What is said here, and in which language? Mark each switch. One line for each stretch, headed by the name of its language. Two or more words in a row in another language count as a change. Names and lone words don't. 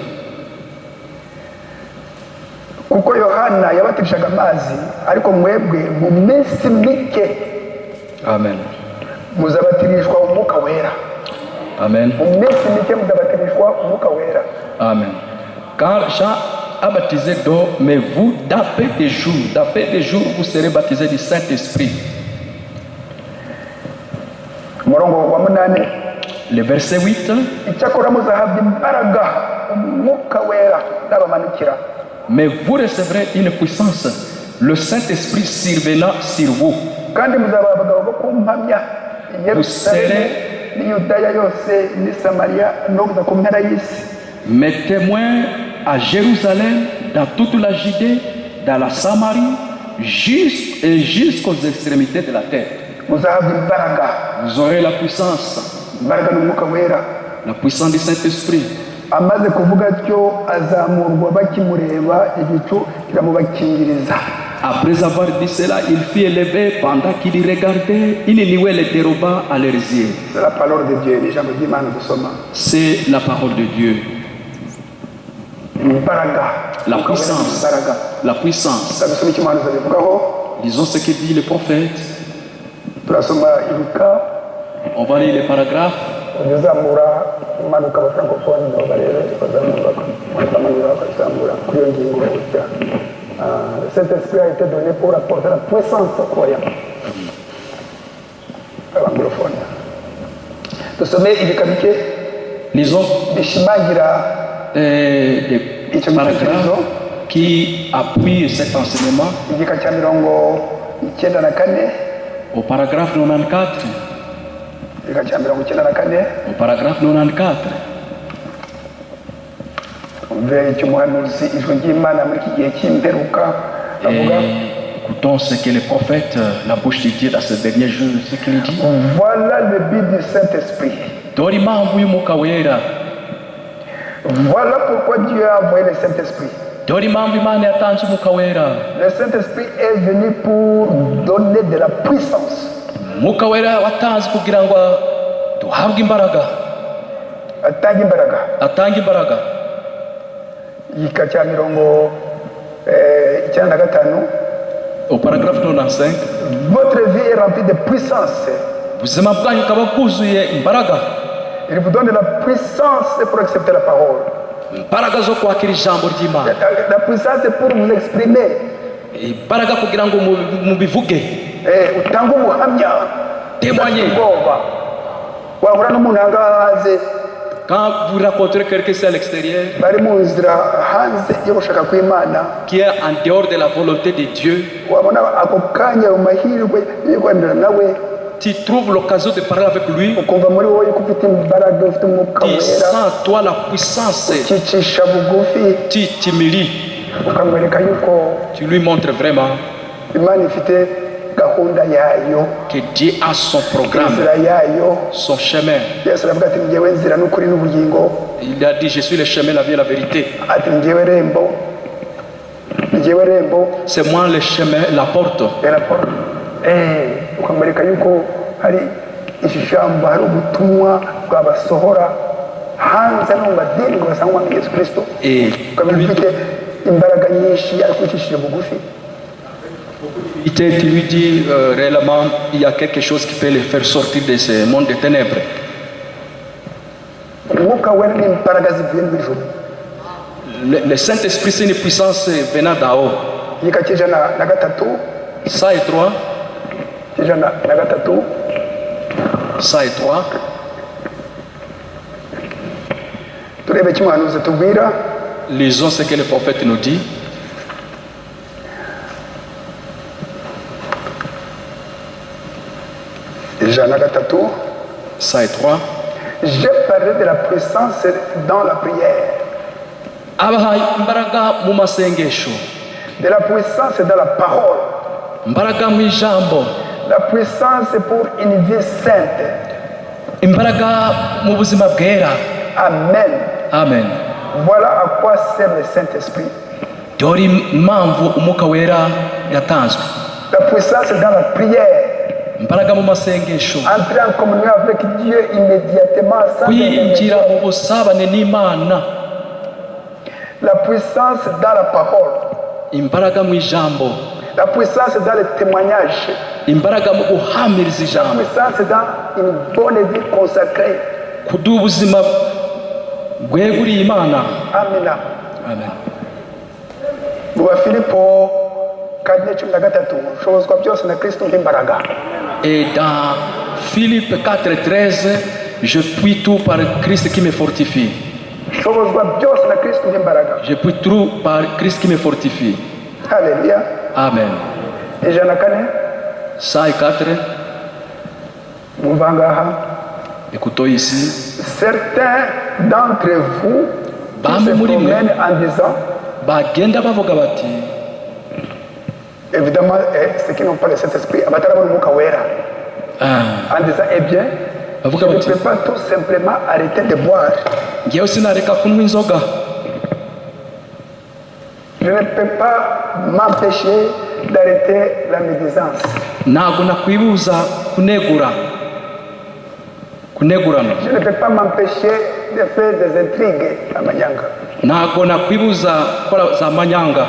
Kinyarwanda: Kuko Yohana yabatirishaga amazi, ariko mwebwe mu minsi mike Amen. muzabatirishwa umwuka wera. Amen. Mu minsi mike muzabatirishwa umwuka wera. Amen.
French: Car Jean a baptisé d'eau, mais vous, dans peu de jours, vous serez baptisés du Saint-Esprit.
Kinyarwanda: Umurongo wa 8.
French: Le verset 8.
Kinyarwanda: Icyakora muzahabwa imbaraga umwuka wera n'abamanukira.
French: Mais vous recevrez une puissance, le Saint-Esprit survenant sur vous.
Kinyarwanda: Kandi muzaba abagabo bo kumpamya i Yerusalemu n'i Yudaya yose n'i Samariya no kuza ku mpera y'isi.
French: Mes témoins à Jérusalem, dans toute la Judée, dans la Samarie, jusqu'aux extrémités de la terre.
Kinyarwanda: Muzahabwa imbaraga,
French: Vous aurez la puissance,
Kinyarwanda: imbaraga n'umwuka wera.
French: la puissance du Saint-Esprit.
Kinyarwanda: Amaze kuvuga atyo azamurwa bakimureba, igicu kiramubakingiriza.
French: Après avoir dit cela, il fut élevé pendant qu'il y regardait, une nuée le déroba à leurs yeux. C'est la parole de Dieu,
Kinyarwanda: ijambo ry'Imana dusoma.
French: C'est la parole de Dieu.
Kinyarwanda: Imbaraga,
French: La
Kinyarwanda: umwuka wera
French: puissance.
Kinyarwanda: imbaraga.
French: La puissance.
Kinyarwanda: Turasoma icyo umuhanuzi abivugaho.
French: Lisons ce que dit le prophète.
Kinyarwanda: Turasoma Luka,
French: On va lire les paragraphes.
Kinyarwanda: uzamura umanuka abafrancophones nabo barebe bazamura bakazamura kuri iyo ngingo gutya.
French: Cet esprit a été donné pour apporter la puissance aux croyants.
Kinyarwanda: Abanglophone. Dusome ibika bike
French: Lisons
Kinyarwanda: bishimangira
French: des paragraphes qui appuient cet enseignement.
Kinyarwanda: igika cya 94,
French: Au paragraphe 94.
Kinyarwanda: igika cya 94.
French: Au paragraphe 94.
Kinyarwanda: Umve icyo umuhanuzi ijwi ry'Imana muri iki gihe cy'imperuka avuga.
French: Et écoutons ce que le prophète, la bouche de Dieu dans ce dernier jour, ce qu'il dit. Voilà le but du Saint-Esprit.
Kinyarwanda: Dore impamvu y'umwuka wera.
French: Voilà pourquoi Dieu a envoyé le Saint-Esprit.
Kinyarwanda: Dore impamvu Imana yatanze umwuka wera.
French: Le Saint-Esprit est venu pour donner de la puissance.
Kinyarwanda: Umwuka wera watanze kugira ngo duhabwe imbaraga. Atanga imbaraga. Atanga imbaraga. Igika cya 95.
French: Au paragraphe 95. Votre vie est remplie de puissance.
Kinyarwanda: Ubuzima bwanyu bukaba bwuzuye imbaraga.
French: Il vous donne de la puissance pour accepter la parole.
Kinyarwanda: Imbaraga zo kwakira ijambo ry'Imana.
French: La puissance c'est pour vous exprimer.
Kinyarwanda: Imbaraga kugira ngo mubivuge. Utanga ubuhamya.
French: Témoigner.
Kinyarwanda: Wahura n'umuntu hanze.
French: Quand vous rencontrez quelqu'un à l'extérieur
Kinyarwanda: bari mu nzira hanze yo gushaka kw'Imana,
French: qui est en dehors de la volonté de Dieu,
Kinyarwanda: wabona ako kanya mu mahirwe y'urwanira nawe,
French: tu trouves l'occasion de parler avec lui.
Kinyarwanda: ukumva muri wowe ko ufite imbaraga, ufite umwuka
French: Tu
Kinyarwanda: wera,
French: sens toi la puissance.
Kinyarwanda: ukicisha bugufi,
French: Tu t'humilies.
Kinyarwanda: ukamwereka yuko
French: Tu lui montres vraiment
Kinyarwanda: Imana ifite gahunda yayo,
French: que Dieu a son programme,
Kinyarwanda: inzira yayo.
French: son chemin.
Kinyarwanda: Yesu aravuga ati njyewe nzira n'ukuri n'ubugingo,
French: Il a dit, je suis le chemin, la vie et la vérité.
Kinyarwanda: ati njyewe rembo. njyewe rembo
French: c'est moi le chemin, la porte.
Kinyarwanda: raporo ukamwereka yuko hari ijambo, hari ubutumwa bwabasohora hanze no mu madini ngo basangwa muri Yesu Kristo, ukamenya ufite imbaraga nyinshi ariko ucishije bugufi.
French: Tu lui dis réellement il y a quelque chose qui peut les faire sortir de ce monde de ténèbres.
Kinyarwanda: Umwuka wera ni imbaraga zivuye mu ijuru.
French: Le Saint-Esprit c'est une puissance venant d'en haut.
Kinyarwanda: Igika cy'ijana na gatatu 103 cy'ijana na gatatu 103 turebe cy'umuhanuzi tubwira.
French: Lisons ce que le prophète nous dit.
Kinyarwanda: Ijana na gatatu 103
French: j'ai parlé de la puissance dans la prière,
Kinyarwanda: abahaye imbaraga mu masengesho,
French: de la puissance dans la parole,
Kinyarwanda: imbaraga mu ijambo,
French: la puissance pour une vie sainte.
Kinyarwanda: imbaraga mu buzima bwera. Amen. Amen.
French: Voilà à quoi sert le Saint-Esprit.
Kinyarwanda: Dore impamvu umwuka wera yatanzwe.
French: La puissance dans la prière,
Kinyarwanda: Imbaraga mu masengesho,
French: entrer en communion avec Dieu immédiatement sans
Kinyarwanda: kwinjira
French: intermédiaire.
Kinyarwanda: mu busabane n'Imana.
French: La puissance dans la parole,
Kinyarwanda: Imbaraga mu ijambo,
French: la puissance dans le témoignage,
Kinyarwanda: imbaraga mu guhamiriza
French: la
Kinyarwanda: ijambo,
French: puissance dans une bonne vie consacrée.
Kinyarwanda: kuduha ubuzima bweguriye Imana. Amen. Amen. Mu Bafilipo 4:13 ushobozwa byose na Kristo nk'imbaraga.
French: Et dans Philippe 4:13, je puis tout par Christ qui me fortifie.
Kinyarwanda: Ushobozwa byose na Kristo nk'imbaraga.
French: Je puis tout par Christ qui me fortifie. Haleluya. Amen.
Kinyarwanda: Ijana na kane 104, mwumva ngaha.
French: écoutons ici. Certains d'entre vous qui se promènent en disant,
Kinyarwanda: Bagenda bavuga bati,
French: évidemment, ceux qui n'ont pas le Saint-Esprit,
Kinyarwanda: abatarabona umwuka wera,
French: en disant, eh bien, je
Kinyarwanda: bavuga
French: ne
Kinyarwanda: bati,
French: peux pas tout simplement arrêter de boire.
Kinyarwanda: ngewe sinareka kunywa inzoga,
French: Je ne peux pas m'empêcher d'arrêter la médisance.
Kinyarwanda: ntabwo nakwibuza kunegurana.
French: Je ne peux pas m'empêcher de faire des intrigues à Manyanga.
Kinyarwanda: Ntabwo nakwibuza gukora za manyanga.